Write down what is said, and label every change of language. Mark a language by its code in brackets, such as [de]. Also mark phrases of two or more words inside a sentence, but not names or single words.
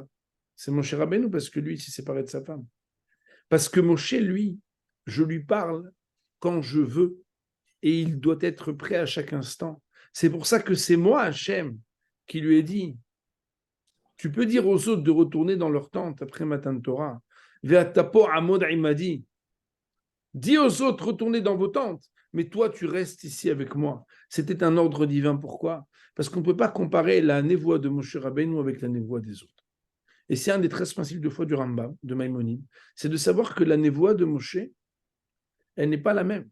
[fr] C'est Moshe Rabbeinu parce que lui, il s'est séparé de sa femme. Parce que Moshe, lui, je lui parle quand je veux et il doit être prêt à chaque instant. C'est pour ça que c'est moi, Hachem, qui lui ai dit, tu peux dire aux autres de retourner dans leur tente après [he] מתן תורה. ואתה פה עמוד עמדי. [fr] Dis aux autres, retournez dans vos tentes, mais toi, tu restes ici avec moi. C'était un ordre divin. Pourquoi? Parce qu'on ne peut pas comparer la névoie de Moshe Rabbeinu avec la névoie des autres. Et c'est un des 13 principes de foi du Rambam, de Maïmonide, c'est de savoir que la névoie de Moshe, elle n'est pas la même.